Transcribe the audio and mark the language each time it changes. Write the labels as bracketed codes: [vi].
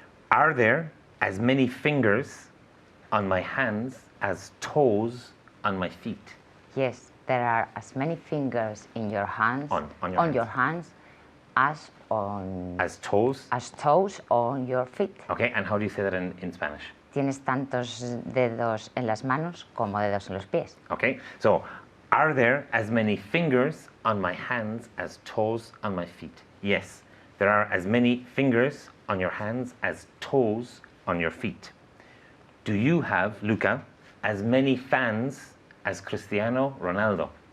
[en] Are there as many fingers on my hands as toes on my feet? Yes, there are as many fingers in your hands on your hands as on toes on your feet. Okay, and how do you say that in Spanish? [es] Tienes tantos dedos en las manos como dedos en los pies. [en] Okay, so are there as many fingers on my hands as toes on my feet? Yes, there are as many fingers on your hands as toes on your feet. Do you have, Luca, as many fans as Cristiano Ronaldo?